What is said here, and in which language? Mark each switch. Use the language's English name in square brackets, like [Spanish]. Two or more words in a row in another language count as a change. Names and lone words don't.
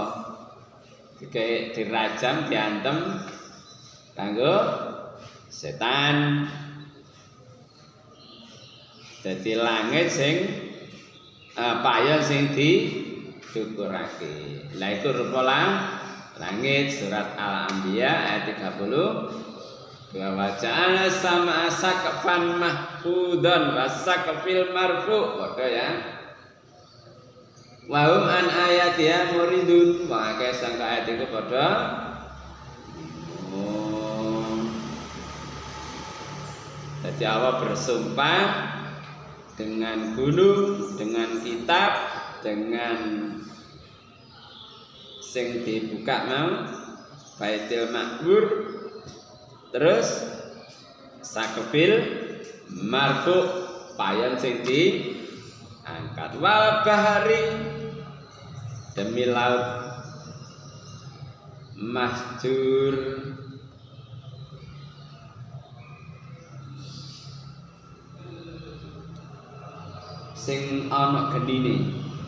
[Javanese] Digawe dirajam diantem kanggo setan. Dadi langit sing payon sing disyukurake. Lah iku rupa langit surat Al-Anbiya ayat 30. [Arabic] Wa ja'ala sama saqfan mahfudan wa saqfil marfu. [Javanese] Padha ya. [Arabic] Wa hum an ayatiha muridun. [Javanese] Wa akeh sang ayat iku padha. [Indonesian] Jadi Allah bersumpah dengan gunung, dengan kitab, dengan [Javanese] sing dibuka mau Baitul Maqbur, terus [Arabic] sakfil marfu [Javanese] payon sing diangkat [Arabic] wal bahari [Indonesian] demi laut [Javanese] mahjur sing ana genine.